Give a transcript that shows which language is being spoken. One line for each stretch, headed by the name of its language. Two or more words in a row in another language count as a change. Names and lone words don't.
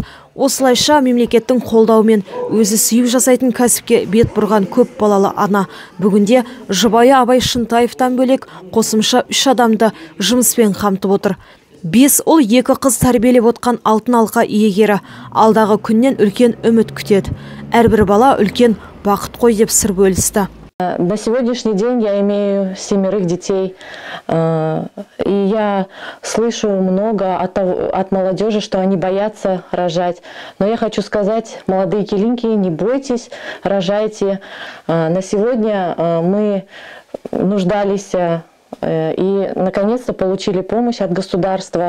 Kazakh: Осылайша мемлекеттің қолдауымен өзі сүйіп жасайтын кәсіпке бет бұрған көп балалы ана бүгінде жұбайы Абай Шынтаевтан бөлек қосымша 3 адамды жұмыспен қамтып отыр. 5 ұл 2 қыз тәрбиелеп отқан алтын алқа иегері алдағы күннен үлкен үміт күтеді. Әрбір бала үлкен бақыт қой деп сыр бөлісті.
Russian: На сегодняшний день я имею 7 детей, и я слышу много от молодежи, что они боятся рожать. Но я хочу сказать, молодые килинки, не бойтесь, рожайте. На сегодня мы нуждались и наконец-то получили помощь от государства.